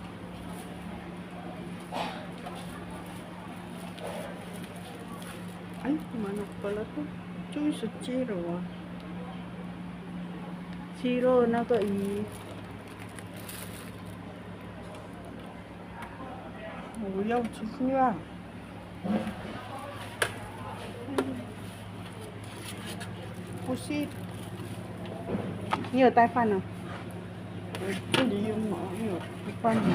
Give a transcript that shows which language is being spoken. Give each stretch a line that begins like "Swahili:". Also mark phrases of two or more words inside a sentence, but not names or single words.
Filipino: Ay, manok pala to. Ito sa chiro ah. Chiro na to
Chinese: 我要吃饭。不是，你有带饭呢？这里有饭吗？